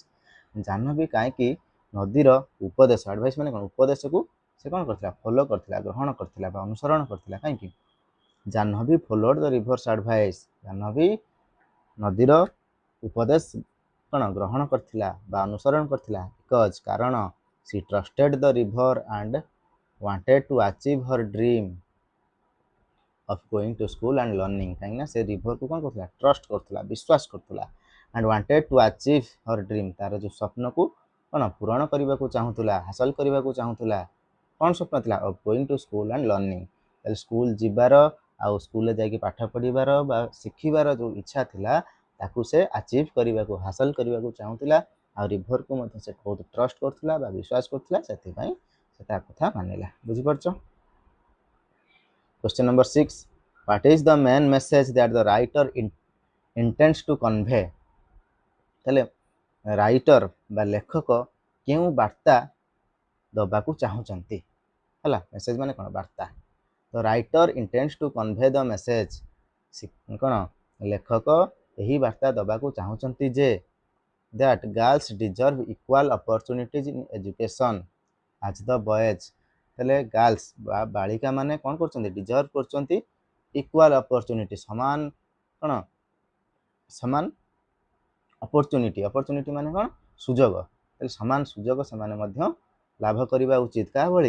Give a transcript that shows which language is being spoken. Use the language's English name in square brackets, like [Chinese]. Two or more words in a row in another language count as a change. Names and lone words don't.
[Odia] ଜାହ୍ନବୀ କାହିଁକି ନଦୀର ଉପଦେଶ, ଆଡଭାଇସ୍ ମାନେ କ'ଣ, ଉପଦେଶକୁ ସେ କ'ଣ କରିଥିଲା, ଫଲୋ କରିଥିଲା, ଗ୍ରହଣ କରିଥିଲା ବା ଅନୁସରଣ କରିଥିଲା। କାହିଁକି? ଜାହ୍ନବୀ [English] followed the river's advice, [Odia] ଜାହ୍ନବୀ ନଦୀର ଉପଦେଶ କ'ଣ ଗ୍ରହଣ କରିଥିଲା ବା ଅନୁସରଣ କରିଥିଲା। [English] ବିକଜ୍, କାରଣ she trusted the river and wanted to achieve her dream of going to school and learning। [Odia] କାହିଁକିନା ସେ ରିଭରକୁ କ'ଣ କରୁଥିଲା, ଟ୍ରଷ୍ଟ କରୁଥିଲା, ବିଶ୍ୱାସ କରୁଥିଲା। [English] and wanted to achieve her dream, [Odia] ତାର ଯେଉଁ ସ୍ୱପ୍ନକୁ କ'ଣ ପୂରଣ କରିବାକୁ ଚାହୁଁଥିଲା, ହାସଲ କରିବାକୁ ଚାହୁଁଥିଲା। କ'ଣ ସ୍ୱପ୍ନ ଥିଲା? [English] of going to school and learning। [Odia] ତାହେଲେ ସ୍କୁଲ ଯିବାର ଆଉ ସ୍କୁଲରେ ଯାଇକି ପାଠ ପଢ଼ିବାର ବା ଶିଖିବାର ଯେଉଁ ଇଚ୍ଛା ଥିଲା, ତାକୁ ସେ ଆଚିଭ୍ କରିବାକୁ, ହାସଲ କରିବାକୁ ଚାହୁଁଥିଲା। ଆଉ ରିଭରକୁ ମଧ୍ୟ ସେ ବହୁତ ଟ୍ରଷ୍ଟ କରୁଥିଲା ବା ବିଶ୍ୱାସ କରୁଥିଲା, ସେଥିପାଇଁ ସେ ତା କଥା ମାନିଲା। ବୁଝିପାରୁଛ? [English] Question number 6. What is the main message that the writer intends to convey? [Odia] ତାହେଲେ ରାଇଟର ବା ଲେଖକ କେଉଁ ବାର୍ତ୍ତା ଦେବାକୁ ଚାହୁଁଛନ୍ତି? ହେଲା, ମେସେଜ ମାନେ କ'ଣ, ବାର୍ତ୍ତା। ତ [English] writer intends to convey the message, [Odia] କ'ଣ ଲେଖକ ଏହି ବାର୍ତ୍ତା ଦେବାକୁ ଚାହୁଁଛନ୍ତି ଯେ [English] that girls deserve equal opportunities in education as the boys। [Odia] ତାହେଲେ ଗାର୍ଲସ ବା ବାଳିକା ମାନେ କ'ଣ କରୁଛନ୍ତି, ଡିଜର୍ଭ କରୁଛନ୍ତି [English] equal opportunity, [Odia] ସମାନ କ'ଣ, ସମାନ ଅପରଚ୍ୟୁନିଟି। ଅପରଚ୍ୟୁନିଟି ମାନେ କ'ଣ, ସୁଯୋଗ। ତାହେଲେ ସମାନ ସୁଯୋଗ ସେମାନେ ମଧ୍ୟ ଲାଭ କରିବା ଉଚିତ। କାହା ଭଳି?